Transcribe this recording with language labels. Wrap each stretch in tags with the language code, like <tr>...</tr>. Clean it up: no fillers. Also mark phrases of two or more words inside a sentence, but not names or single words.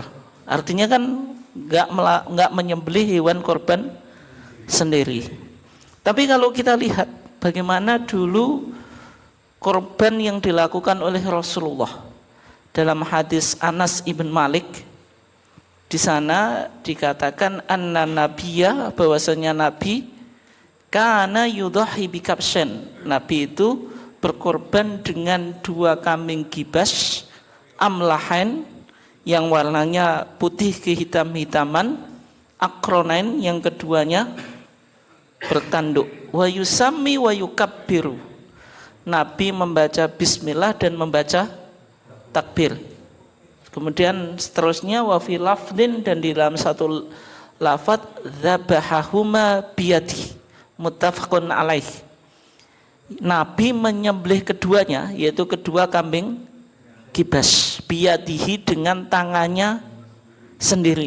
<id>Artinya kan nggak menyembelih hewan korban sendiri. Tapi kalau kita lihat bagaimana dulu korban yang dilakukan oleh Rasulullah dalam hadis Anas ibn Malik, di sana dikatakan</id> <ar>anna nabiyya,</ar> <id>bahwasanya Nabi</id> <ar>kana yudhahi bikabshan,</ar> <id>Nabi itu berkorban dengan 2 kambing gibas amlahain yang warnanya putih kehitam-hitaman, akronain yang keduanya bertanduk,</id> <ar>wa yusammi wa yukabbiru,</ar> <id>Nabi membaca bismillah dan membaca takbir. Kemudian seterusnya</id> <ar>wa fi lafdin,</ar> <id>dan di dalam satu lafaz</id> <ar>dzabahahuma biyadi, muttafaqun alaih,</ar> <id>Nabi menyembelih keduanya, yaitu kedua kambing gibas, biyadihi dengan tangannya sendiri.</id>